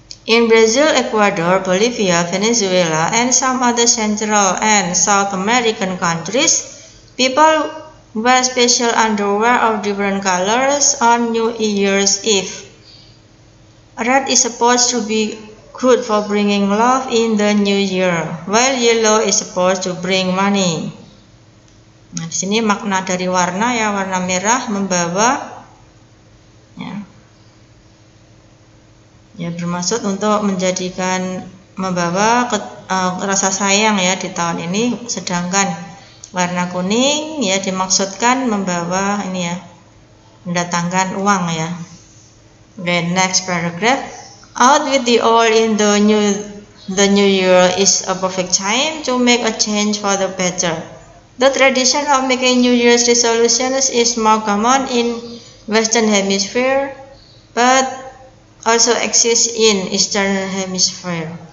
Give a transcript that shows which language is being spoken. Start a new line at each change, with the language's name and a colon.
English: In Brazil, Ecuador, Bolivia, Venezuela, and some other Central and South American countries, people wear special underwear of different colors on New Year's Eve. Red is supposed to be good for bringing love in the new year, while yellow is supposed to bring money.
Indonesian: Nah, di sini makna dari warna ya, warna merah membawa ya bermaksud untuk membawa rasa sayang ya di tahun ini, sedangkan warna kuning ya dimaksudkan membawa ini ya, mendatangkan uang ya.
English: The next paragraph. Out with the old in the new year is a perfect time to make a change for the better. The tradition of making New Year's resolutions is more common in Western Hemisphere, but also exists in Eastern Hemisphere.